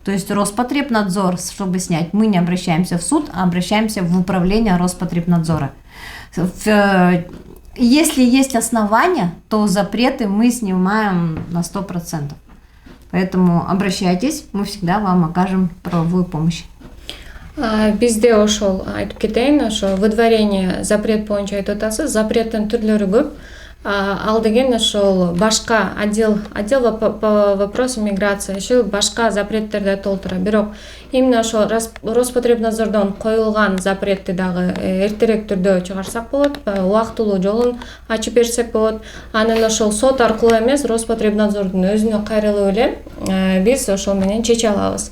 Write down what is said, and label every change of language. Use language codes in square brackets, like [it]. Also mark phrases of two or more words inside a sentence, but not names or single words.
[ru] То есть Роспотребнадзор, чтобы снять, мы не обращаемся в суд, а обращаемся в управление Роспотребнадзора. Если есть основания, то запреты мы снимаем на 100%. Поэтому обращайтесь, мы всегда вам окажем правовую помощь. [ky] Бизде ошол айтып кетейин, ошо [ru] выдворение запрет [ky] боюнча айтып атасыз. Запреттин түрлөрү көп. Ал деген ошол башка [ru] отдел по вопросам миграции еще [ky] башка запреттерди толтура. Бирок именно ошо Роспотребнадзордон коюлган запретти дагы эртерээк түрдө чыгарсак болот, убактылуу жолун ачып берсек болот. Анан ошол сот аркылуу эмес, Роспотребнадзордун өзүнө кайрылып эле биз ошол менен чече алабыз.